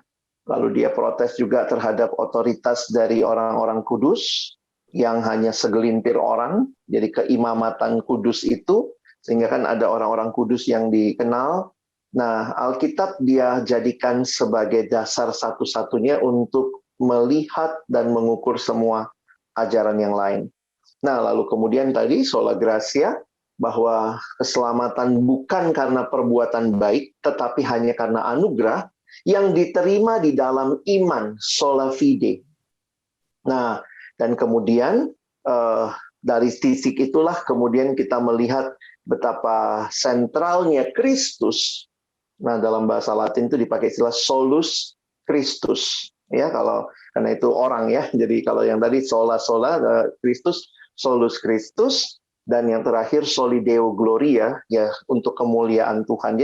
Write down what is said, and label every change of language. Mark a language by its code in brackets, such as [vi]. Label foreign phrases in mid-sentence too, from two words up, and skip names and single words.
[id] Lalu dia protes juga terhadap otoritas dari orang-orang kudus yang hanya segelintir orang, jadi keimamatan kudus itu, sehingga kan ada orang-orang kudus yang dikenal. Nah, Alkitab dia jadikan sebagai dasar satu-satunya untuk melihat dan mengukur semua ajaran yang lain. Nah, lalu kemudian tadi [la] sola gratia, [id] bahwa keselamatan bukan karena perbuatan baik, tetapi hanya karena anugerah yang diterima di dalam iman, [la] sola fide. [id] Nah, dan kemudian dari titik itulah kemudian kita melihat betapa sentralnya Kristus. Nah, dalam bahasa Latin itu dipakai istilah [la] solus Christus. [id] Ya, karena itu orang ya. Jadi kalau yang tadi [la] sola Kristus, solus Christus, [id] dan yang terakhir [la] soli Deo Gloria [id] ya untuk kemuliaan Tuhan.